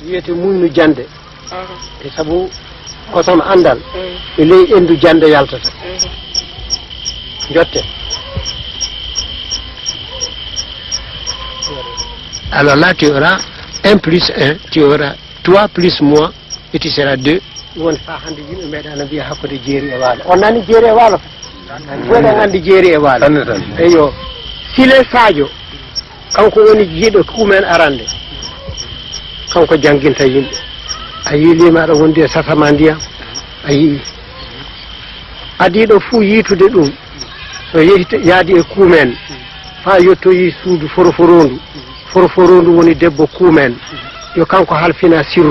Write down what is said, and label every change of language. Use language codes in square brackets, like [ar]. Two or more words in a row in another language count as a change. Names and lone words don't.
[fr] Alors là, tu auras 1 plus 1, tu auras toi plus moi, et tu seras 2. [ff] On a ni jeri e walo woɗa andi jeeri e walo eyo Sile Sadio kanko woni jiiɗo kumen arande kanko janginta yimɓe a yi limaɗo wondi e safama ndiyam a yii adiɗo fuu yiitude ɗum so yaadi e kumen fa yettoyi suudu foroforondu woni debbo kumen yo kanko halfina sirru